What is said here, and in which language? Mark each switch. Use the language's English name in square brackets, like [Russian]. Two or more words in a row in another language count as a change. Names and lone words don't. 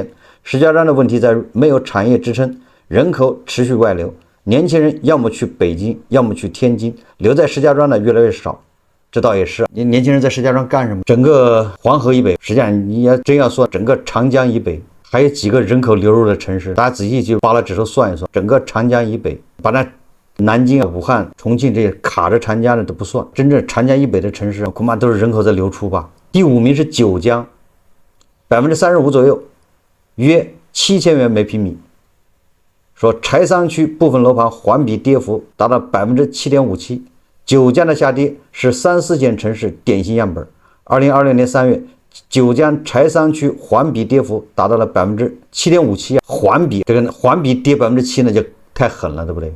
[Chinese] 石家莊的問題在於沒有產業支撐，人口持續外流，年輕人要麼去北京，要麼去天津，留在石家莊的越來越少。這倒也是，年輕人在石家莊幹什麼？整個黃河以北，實際上你要真要說整個長江以北還有幾個人口流入的城市，大家仔細去扒拉指頭算一算，整個長江以北，把那南京、武漢、重慶这些卡着長江的都不算，真正長江以北的城市恐怕都是人口在流出吧。第5名是九江，35% 左右，約7000元每平米。說柴桑區部分樓盤環比跌幅達到7.57%，九江的下跌是3、4線城市典型樣本。2020年3月，九江柴桑區環比跌幅達到了7.57%，環比這個環比跌7%，那就太狠了，對不對？